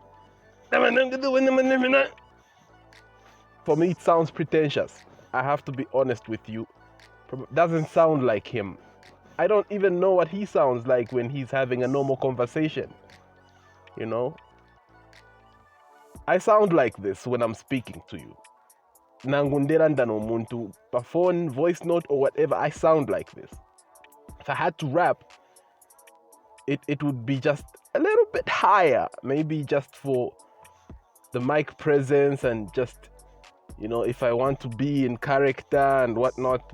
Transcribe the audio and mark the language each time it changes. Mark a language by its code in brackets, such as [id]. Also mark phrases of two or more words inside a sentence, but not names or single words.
[en] For me, it sounds pretentious. I have to be honest with you. Doesn't sound like him. I don't even know what he sounds like when he's having a normal conversation. You know? I sound like this when I'm speaking to you. [bem] Nangundera ndano muntu, [en] per phone, voice note, or whatever, I sound like this. If I had to rap, it would be just a little bit higher, maybe just for the mic presence and just, you know, if I want to be in character and whatnot.